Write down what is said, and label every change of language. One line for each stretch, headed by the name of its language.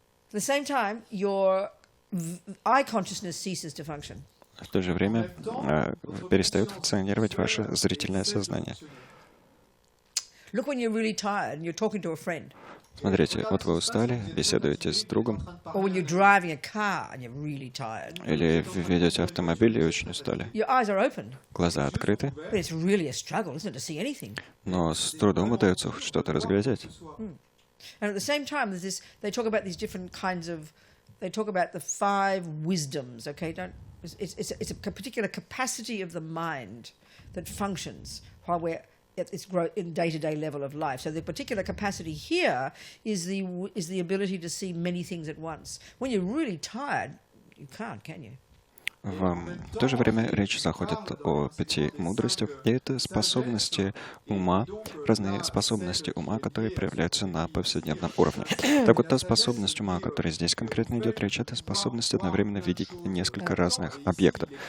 English: At the same time, your eye consciousness ceases to function.
Russian: В то же время перестает функционировать ваше зрительное сознание.
English: Look when you're really tired and you're talking to a friend.
Russian: Смотрите, вот вы устали, беседуете с другом,
English: Or when you're driving a car and you're really tired.
Russian: или ведете автомобиль и очень устали.
English: Your eyes are open,
Russian: Глаза открыты,
English: but it's really a struggle, isn't it, to see anything?
Russian: но с трудом удается хоть что-то разглядеть.
English: And at the same time, there's this. They talk about these different kinds of. They talk about the 5 wisdoms. Okay, it's a particular capacity of the mind that functions while we're at its in day-to-day level of life. So the particular capacity here is the ability to see many things at once. When you're really tired, you can't, can you?
Russian: В то же время речь заходит о 5 мудростях, и это способности ума, разные способности ума, которые проявляются на повседневном уровне. Так вот, та способность ума, о которой здесь конкретно идет речь, это способность одновременно видеть несколько разных объектов.